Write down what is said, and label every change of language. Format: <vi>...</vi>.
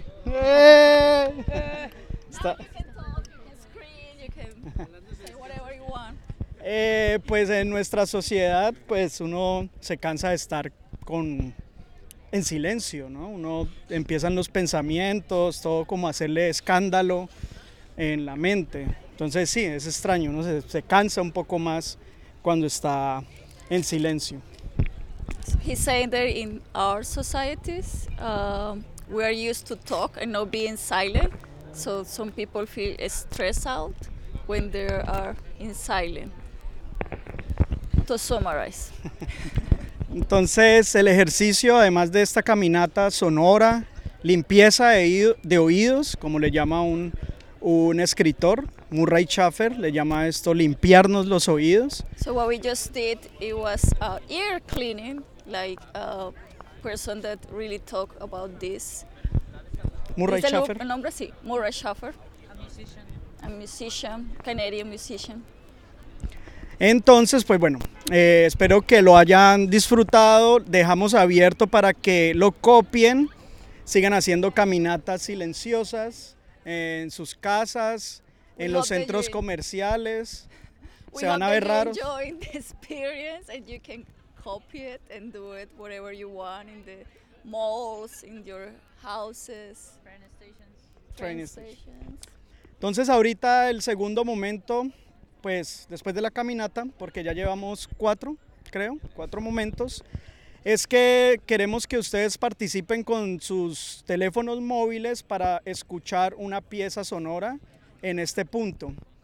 <es>Pues en nuestra sociedad, pues uno se cansa de estar en silencio, ¿no? Uno empiezan los pensamientos, todo como hacerle escándalo en la mente. Entonces sí, es extraño, uno se cansa un poco más cuando está en silencio.</es> <en>He's saying that in our societies, we are used to talk and not being silent. So some people feel stressed out when they are in silence. To summarize.</en> <es>Entonces, el ejercicio, además de esta caminata sonora, limpieza de oídos, como le llama un escritor, Murray Schafer, le llama esto limpiarnos los oídos.</es> <en>So what we just did, it was ear cleaning. Like a person that really talk about this. Murray Schafer.</en> <es>El nombre sí, Murray Schafer.</es> <en>A musician, Canadian musician.</en> <es>Entonces, pues bueno, espero que lo hayan disfrutado. Dejamos abierto para que lo copien, sigan haciendo caminatas silenciosas en sus casas, en los centros comerciales. Se van a ver raros.</es> <en>We hope you enjoy the experience and you can copy it and do it whatever you want in the malls, in your houses, train stations.</en> <es>Entonces ahorita el segundo momento, pues después de la caminata, porque ya llevamos cuatro momentos, es que queremos que ustedes participen con sus teléfonos móviles para escuchar una pieza sonora en este punto.</es>